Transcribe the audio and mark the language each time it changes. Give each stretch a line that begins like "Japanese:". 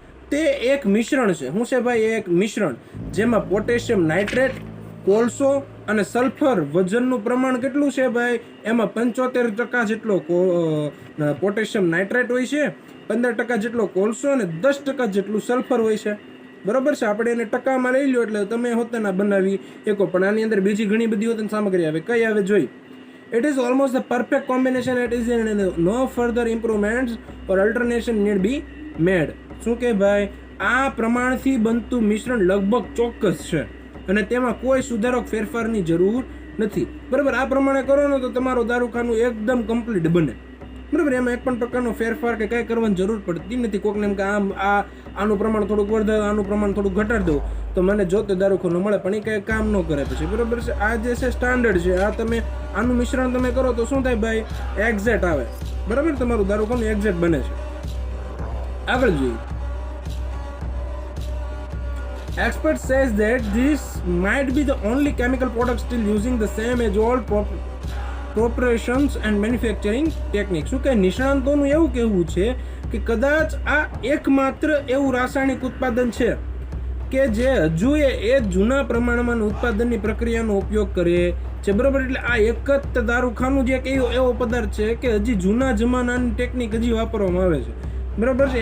Gujarati: તે એક મિશ્રણ છે. શું છે ભાઈ? એક મિશ્રણ જેમાં પોટેશિયમ નાઇટ્રેટ, કોલસો અને સલ્ફર, વજનનું પ્રમાણ કેટલું છે ભાઈ, એમાં 75% જેટલો પોટેશિયમ નાઇટ્રેટ હોય છે, 15% જેટલો કોલસો અને 10% જેટલું સલ્ફર હોય છે, બરોબર છે. આપણે એને ટકામાં લઈ લો એટલે તમે હોતે ના બનાવી એકો, પણ આની અંદર બીજી ઘણી બધી હોતે સામગ્રી આવે. કઈ આવે જોઈ?
English: It is almost the perfect combination. It is no further improvements or alternation need be made.
Gujarati: શું કે ભાઈ આ પ્રમાણથી બનતું મિશ્રણ લગભગ ચોક્કસ છે અને તેમાં કોઈ સુધારો ફેરફારની જરૂર નથી, બરાબર. આ પ્રમાણે કરો ને તો તમારો દારૂખાનું એકદમ કમ્પ્લીટ બને, બરાબર. એમાં એક પણ પ્રકારનો ફેરફાર કે કંઈ કરવાની જરૂર પડતી નથી. કોકને એમ કે આનું પ્રમાણ થોડુંક વધારે, આનું પ્રમાણ થોડુંક ઘટાડી દો તો મને જોતે દારૂખાનું મળે, પણ એ કંઈ કામ ન કરે પછી, બરાબર છે. આ જે છે સ્ટાન્ડર્ડ છે. આ તમે આનું મિશ્રણ તમે કરો તો શું થાય ભાઈ, એક્ઝેક્ટ આવે, બરાબર. તમારું દારૂખાનું એક્ઝેક્ટ બને છે. આગળ જોઈએ.
English: Expert says that this might be the only chemical product still using the same age-old preparations and manufacturing techniques.
Gujarati: શું કે નિષ્ણાંતોનું એવું કહેવું છે કે કદાચ આ એકમાત્ર એવું રાસાયણિક ઉત્પાદન છે કે જે હજુ એ જૂના પ્રમાણમાં ઉત્પાદનની પ્રક્રિયાનો ઉપયોગ કરે છે, બરોબર. એટલે આ એક જ દારૂખાનું જે એવો પદાર્થ છે કે હજી જૂના જમાનાની ટેકનિક હજી વાપરવામાં આવે છે, બરોબર છે.